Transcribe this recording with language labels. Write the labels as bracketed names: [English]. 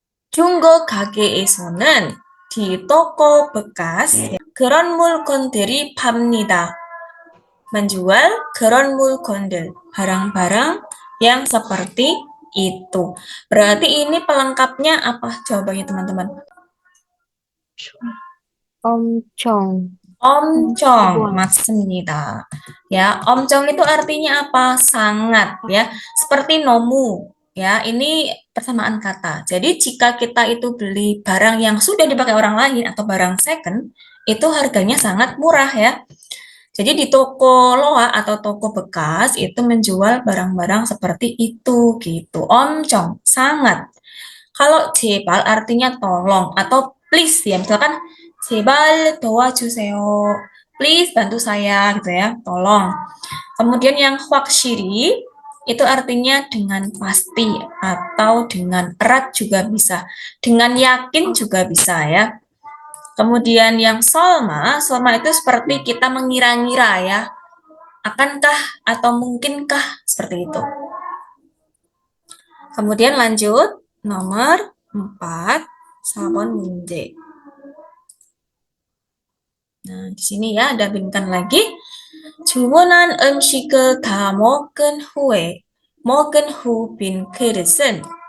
[Korean] 중고 가게에서는 [Indonesian] di toko bekas [Korean] 그런 물건들이 팝니다. [Indonesian] menjual [Korean] 그런 물건들, [Indonesian] barang-barang yang seperti itu. Berarti ini pelengkapnya apa jawabannya teman-teman? [Korean] 엄청. 엄청 맞습니다. [Indonesian] Ya, 엄청 itu artinya apa? Sangat ya. Seperti 너무 ya. Ini persamaan kata. Jadi jika kita itu beli barang yang sudah dipakai orang lain atau barang second, itu harganya sangat murah ya. Jadi di toko loa atau toko bekas itu menjual barang-barang seperti itu gitu. 엄청 sangat. Kalau 제발 artinya tolong atau please ya. Misalkan [Korean] 제발 도와주세요. [Indonesian] Please bantu saya gitu ya. Tolong. Kemudian yang 확실히 itu artinya dengan pasti atau dengan erat juga bisa. Dengan yakin juga bisa ya. Kemudian yang solma itu seperti kita mengira-ngira ya. Akankah atau mungkinkah seperti itu. Kemudian lanjut nomor 4, [Korean] 4번 문제. [Indonesian] Nah, di sini ya ada bintang lagi. [Korean] 주문한 음식을 다 먹은 후 빈 그릇은